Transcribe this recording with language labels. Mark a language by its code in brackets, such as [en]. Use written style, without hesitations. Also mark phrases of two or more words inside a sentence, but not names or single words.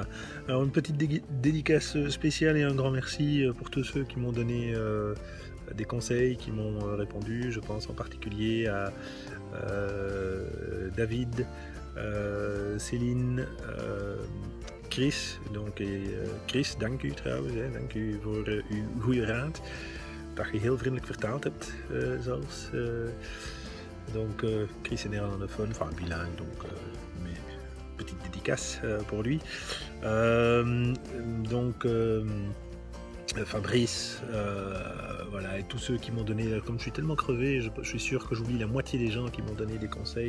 [fr] Alors une petite dédicace spéciale et un grand merci pour tous ceux qui m'ont donné des conseils, qui m'ont répondu. Je pense en particulier à David, Céline, Chris. Donc, [nl] Chris, dank u trouwens. Dank u voor uw goede raad. Dat je heel vriendelijk vertaald hebt zelfs. [fr] Donc Chris est néerlandophone, enfin bilingue, donc mais petite dédicace pour lui. Fabrice, voilà, et tous ceux qui m'ont donné, comme je suis tellement crevé, je suis sûr que j'oublie la moitié des gens qui m'ont donné des conseils.